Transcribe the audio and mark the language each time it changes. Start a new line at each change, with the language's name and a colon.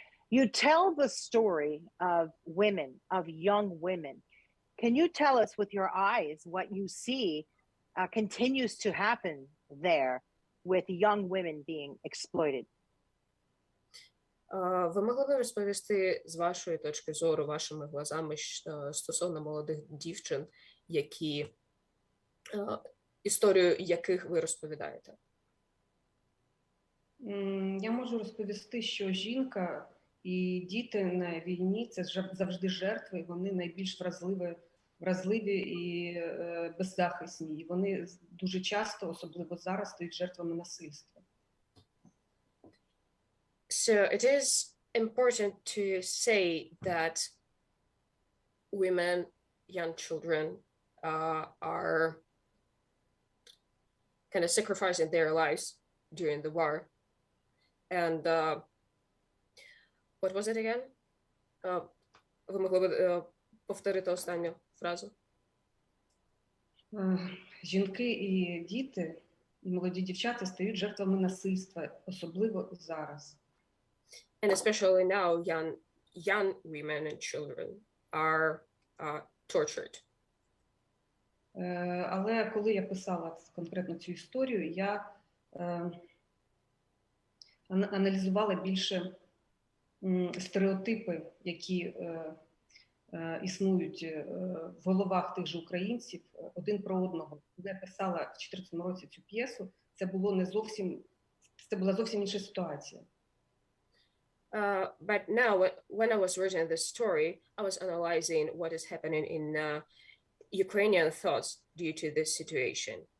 English: You tell the story of women, of young women. Can you tell us with your eyes what you see continues to happen there with young women being exploited?
Ukrainian: Ви могли б розповісти з вашої точки зору, вашими глазами стосовно молодих дівчин, історію яких ви розповідаєте? Я можу розповісти, що жінка і діти на війні – це завжди жертви, вони найбільш вразливі і беззахисні. І вони дуже часто, особливо зараз, стають жертвами насильства.
English: So it is important to say that women, young children are kind of sacrificing their lives during the war. And what was it again?
Ukrainian: Ви могли б повторити останню фразу? Жінки і діти, і молоді дівчата стають жертвами насильства, особливо зараз.
English: And especially now, young women and children are tortured.
Ukrainian: Але коли я писала конкретно цю історію, я аналізувала більше стереотипи, які існують в головах тих же українців один про одного. Коли я писала в 2014 році цю п'єсу, це була зовсім інша ситуація.
English: But now, when I was writing this story, I was analyzing what is happening in Ukrainian thoughts due to this situation.